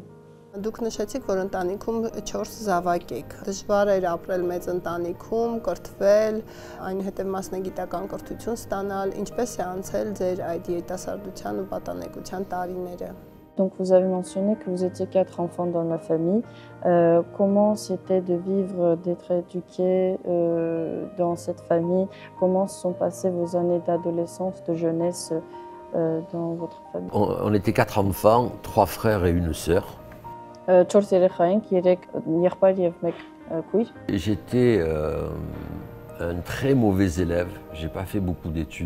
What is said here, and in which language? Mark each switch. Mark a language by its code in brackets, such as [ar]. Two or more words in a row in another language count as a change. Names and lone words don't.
[hy] Դուք նշեցիք, որ ընտանիքում 4 զավակ եք։ Դժվար էր ապրել մեծ ընտանիքում, կրթվել, այնուհետև մասնագիտական կրթություն ստանալ, ինչպես է անցել ձեր այդ երիտասարդության ու պատանեկության տարիները։ [fr] Donc vous avez mentionné que vous étiez 4 enfants dans la famille. Comment c'était de vivre, d'être éduqué dans cette famille? Comment se sont passées vos années d'adolescence, de jeunesse dans votre famille? On était 4 enfants, 3 frères et une sœur. J'étais un très mauvais élève, j'ai pas fait beaucoup d'études.